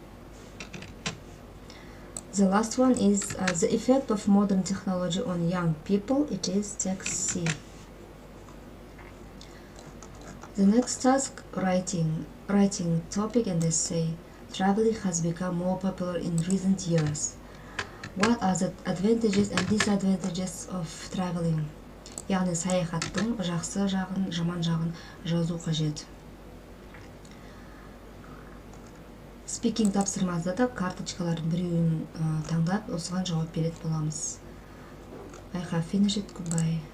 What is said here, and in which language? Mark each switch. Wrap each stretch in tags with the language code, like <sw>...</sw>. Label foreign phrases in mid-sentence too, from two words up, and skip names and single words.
<en>The last one is the effect of modern technology on young people, it is text C. The next task, writing topic and essay. Traveling has become more popular in recent years. What are the advantages and disadvantages of traveling?</en> <kk>Яғни саяхаттың жақсы жағын, жаман жағын жазу қажет. Speaking тапсырмасында да карточкалардың біреуін таңдап, осыған жауап беретін боламыз.</kk> <en>I have finished. Goodbye.</en>